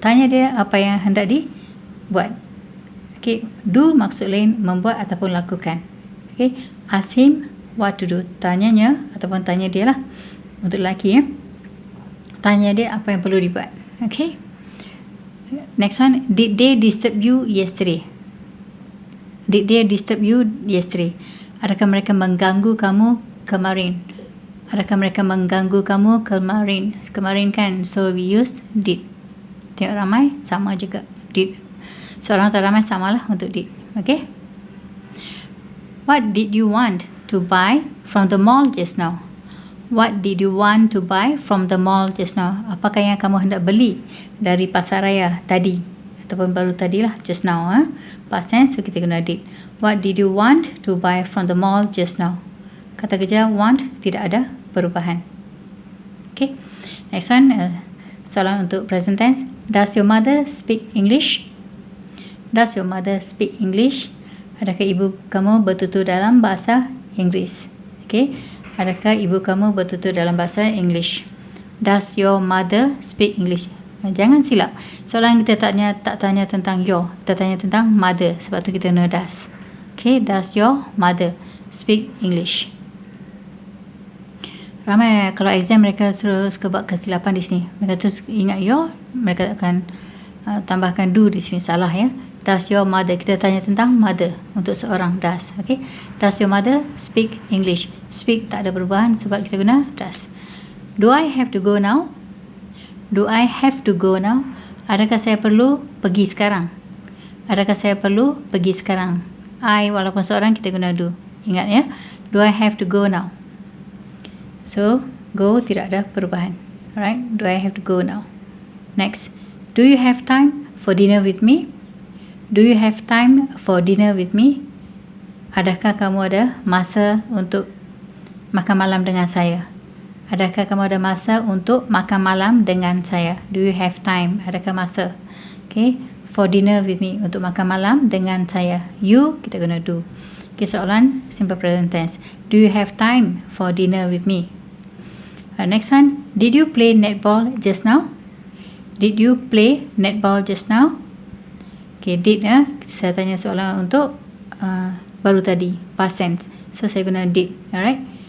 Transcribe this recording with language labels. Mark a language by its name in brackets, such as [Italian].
[Malay] Tanya dia apa yang hendak dibuat. Okay. Do maksud lain membuat ataupun lakukan. Okay. [English] Ask him what to do. [Malay] Tanyanya ataupun tanya dia lah. Untuk lelaki ya. Tanya dia apa yang perlu dibuat. [English] Okay. Next one. Did they disturb you yesterday? Did they disturb you yesterday? [Malay] Adakah mereka mengganggu kamu kemarin? Adakah mereka mengganggu kamu kemarin? Kemarin kan. [English] So we use did. [Malay] Tengok ramai sama juga. [English] Did. [Malay] Seorang atau ramai samalah untuk did. Okay. [English] What did you want to buy from the mall just now? What did you want to buy from the mall just now? [Malay] Apakah yang kamu hendak beli dari pasar raya tadi? Ataupun baru tadilah, [English] just now. Past tense, so [Malay] kita guna [English] did. What did you want to buy from the mall just now? [Malay] Kata kerja [English] want, [Malay] tidak ada perubahan. [English] Okay. Next one, [Malay] soalan untuk [English] present tense. Does your mother speak English? Does your mother speak English? [Malay] Adakah ibu kamu bertutur dalam bahasa Inggeris? Okay. Adakah ibu kamu bertutur dalam bahasa English? [English] Does your mother speak English? [Malay] Jangan silap. Soalan kita tak tanya tentang your. Kita tanya tentang mother. Sebab tu kita guna does. Okay. [English] Does your mother speak English? [Malay] Ramai kalau exam mereka suka buat kesilapan di sini. Mereka terus ingat your. Mereka akan tambahkan do di sini. Salah ya. [English] Does your mother, [Malay] kita tanya tentang mother untuk seorang does. [English] Okay. Does your mother speak English? Speak [Malay] tak ada perubahan sebab kita guna [English] does. Do I have to go now? Do I have to go now? [Malay] Adakah saya perlu pergi sekarang? Adakah saya perlu pergi sekarang? I walaupun seorang kita guna do. Ingat ya. [English] Do I have to go now? [Malay] So go tidak ada perubahan. [English] Alright. Do I have to go now? Next. Do you have time for dinner with me? Do you have time for dinner with me? [Malay] Adakah kamu ada masa untuk makan malam dengan saya? Adakah kamu ada masa untuk makan malam dengan saya? [English] Do you have time? [Malay] Adakah masa? [English] Okay. For dinner with me. [Malay] Untuk makan malam dengan saya. [English] You, [Malay] kita guna [English] do. Okay, soalan simple present tense. Do you have time for dinner with me? Next one. Did you play netball just now? Did you play netball just now? [Malay] Okay, did saya tanya soalan untuk baru tadi, [English] past tense. [Malay] So saya guna did. Alright.